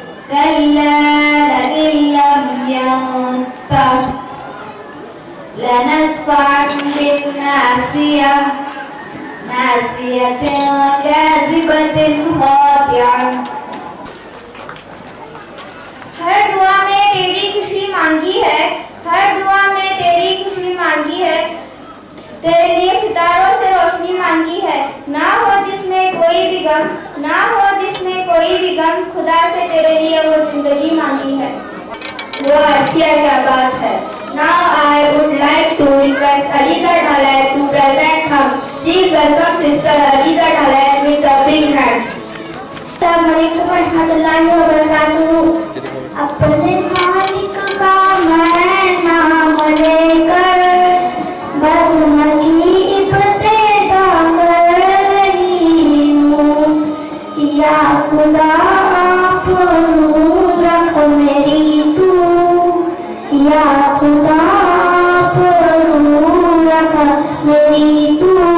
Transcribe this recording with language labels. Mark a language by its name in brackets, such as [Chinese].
[Arabic] كلا لئن لم ينته لنسفعا بالناصية، ناصية كاذبة خاطعة. [Urdu] ہر دعا میں تیری خوشی مانگی ہے، ہر دعا میں تیری خوشی مانگی ہے، تیرے لیے ستاروں سے روشنی مانگی ہے. نہ ہو جس میں کوئی بھی غم، نہ ہو جس میں کوئی بھی غم، خدا سے تیرے لیے وہ زندگی مانگی ہے. وہ اشیاء کیا بات ہے. [English] Now I would like to request Aliza Dhalai to present him. Please welcome Sister Aliza Dhalai with a big hand. [Arabic] Assalamualaikum warahmatullahi wabarakatuh. [Urdu] اپنے مالک کا میں نام لے کر بزم کی ابتدا کر رہی ہوں. یا خدا آپ نور رکھ میری تو، یا خدا آپ نور رکھ میری تو.